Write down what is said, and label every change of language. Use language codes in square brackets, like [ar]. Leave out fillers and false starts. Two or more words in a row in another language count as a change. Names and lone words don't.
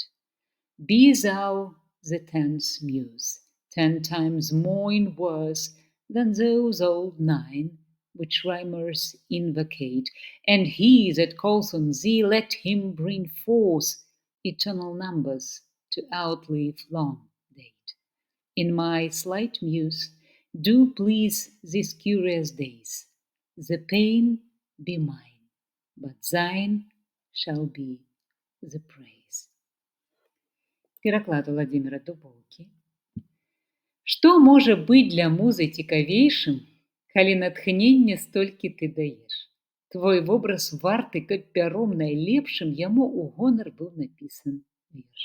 [en] Be thou the 10th muse, 10 times more in verse than those old 9 which rhymers invocate, and he that calls on thee, let him bring forth eternal numbers to outlive long date. In my slight muse, do please these curious days. The pain be mine, but thine shall be the praise. [be] Пераклад Владзіміра Дубоўкі. Што можа быць для музы цікавейшым, калі натхнення столькі ты даеш? Твой вобраз варты, каб пяром найлепшым яму ў гонар быў напісан верш.